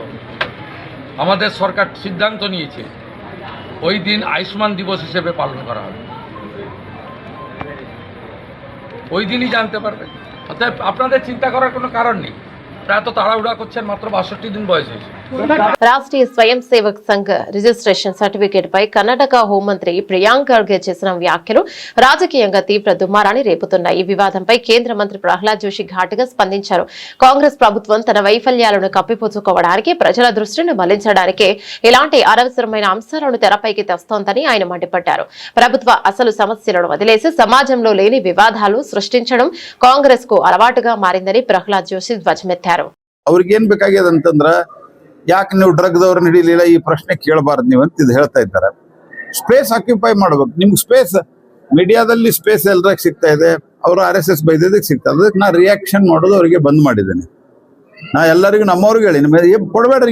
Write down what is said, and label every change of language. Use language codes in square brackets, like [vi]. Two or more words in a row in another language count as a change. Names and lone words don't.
[bn] আমাদের সরকার সিদ্ধান্ত নিয়েছে ওই দিন আয়ুষ্মান দিবস হিসেবে পালন করা হবে। ওই দিনই জানতে পারবেন। অতএব আপনাদের চিন্তা করার কোনো কারণ নেই। এত তাড়াহুড়া করছেন, মাত্র 62 দিন বয়স হয়েছে। [te] రాష్ట్రీయ స్వయం సేవక్ సంఘ్ రిజిస్ట్రేషన్ సర్టిఫికేట్ పై కర్ణాటక హోంమంత్రి ప్రియాంక్ ఖర్గే చేసిన వ్యాఖ్యలు రాజకీయంగా తీవ్ర దుమారాన్ని రేపుతున్నాయి. ఈ వివాదంపై కేంద్ర మంత్రి ప్రహ్లాద్ జోషి ఘాటుగా స్పందించారు. కాంగ్రెస్ ప్రభుత్వం తన వైఫల్యాలను కప్పిపుచ్చుకోవడానికి, ప్రజల దృష్టిని మళ్లించడానికే ఇలాంటి అనవసరమైన అంశాలను తెరపైకి తెస్తోందని ఆయన మండిపడ్డారు. ప్రభుత్వ అసలు సమస్యలను వదిలేసి సమాజంలో లేని వివాదాలు సృష్టించడం కాంగ్రెస్ కు అలవాటుగా మారిందని ప్రహ్లాద్ జోషి ధ్వజమెత్తారు. [kn] ಅವ್ರಿಗೇನ್ ಬೇಕಾಗ್ಯದ ಅಂತಂದ್ರ, ಯಾಕೆ ನೀವು ಡ್ರಗ್ದವ್ರನ್ನ ಹಿಡಿಲಿಲ್ಲ, ಈ ಪ್ರಶ್ನೆ ಕೇಳಬಾರ್ದು ನೀವು ಅಂತ ಇದು ಹೇಳ್ತಾ ಇದ್ದಾರೆ. [en] space occupy [kn] ಮಾಡ್ಬೇಕು. ನಿಮ್ಗೆ ಸ್ಪೇಸ್ ಮೀಡಿಯಾದಲ್ಲಿ ಸ್ಪೇಸ್ ಎಲ್ಲರಿಗೆ ಸಿಗ್ತಾ ಇದೆ, ಅವರು RSS ಬೈದಿದ್ದಕ್ಕೆ ಸಿಗ್ತಾ ಇದೆ. ಅದಕ್ಕೆ ನಾ ರಿಯಾಕ್ಷನ್ ಮಾಡೋದು ಅವರಿಗೆ ಬಂದ್ ಮಾಡಿದ್ದೇನೆ. ನಾ ಎಲ್ಲರಿಗೂ ನಮ್ಮವ್ರಿಗೆ ಹೇಳಿ, ನಿಮಗೆ ಕೊಡ್ಬೇಡ್ರಿ.